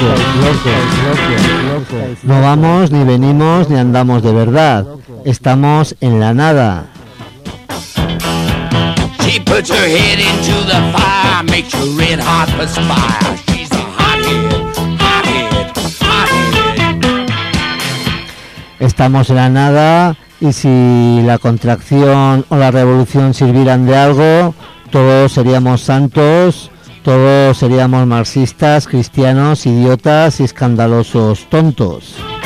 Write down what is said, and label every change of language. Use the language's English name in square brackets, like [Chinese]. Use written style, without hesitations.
[Spanish] estáis locos, estáis locos, estáis locos. No vamos, ni venimos, ni andamos de verdad, estamos en la nada. [English] She puts her head into the fire, makes you red hot perspire. She's a hothead, hothead, hothead. [Spanish] Estamos en la nada, y si la contracción o la revolución sirvieran de algo, todos seríamos santos, todos seríamos marxistas, cristianos, idiotas y escandalosos tontos.